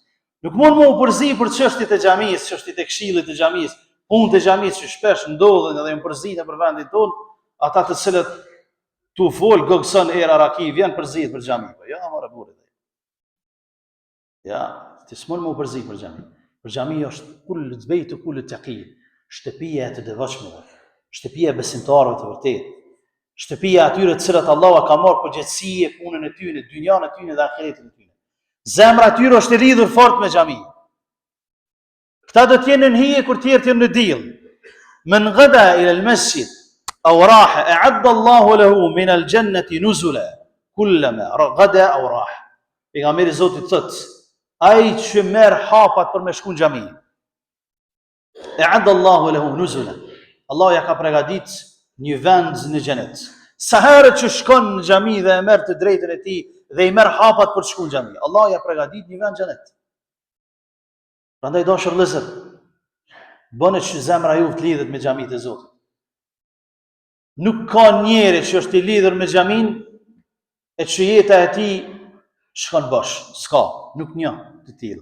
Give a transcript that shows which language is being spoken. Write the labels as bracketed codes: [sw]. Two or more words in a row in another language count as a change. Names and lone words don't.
[sq] Nuk mund më u përzi për çështjet e xhamisë, çështjet e këshillit të xhamisë, punët e xhamisë që shpesh ndodhen dhe janë përzitë për vendin tonë, ata të cilët tu fol gogson era raki vjen përzihet për xhamin. Po ja, marrë burrë. Ja, ti s'mund më u përzi për xhamin. Për xhami është [ar] كل بيت كل تقي, [sq] shtëpia e të devotshmëve, shtëpia e besimtarëve të vërtetë, shtëpia e atyre të cilët Allahu ka marrë përgjegjësi e punën e tyre, dynjan e tyre dhe ahiretin e tyre. Zemra e tyre është e lidhur fort me xhamin. Këta do të jenë në hije kur tjerë të jenë në diell. [ar] من غدا إلى المسجد أو راح أعد الله له من الجنة نزلا كلما غدا أو راح. [sq] Pejgamberi Zotit thot, ai që merr hapat për me shku në xhami, [ar] أعد الله له نزلا. [sq] Allah ja ka përgatit një vend në xhenet. Sa herë që shkon në xhami dhe e merr të drejtën e tij dhe i merr hapat për të shkuar në xhami, Allah ja përgatit një vend në xhenet. Prandaj dashur vëllezër, bëni që zemra juve të lidhet me xhamitë e Zotit. Nuk ka njeri që është i lidhur me xhamin e që jeta e tij shkon bosh, s'ka, nuk një të tillë.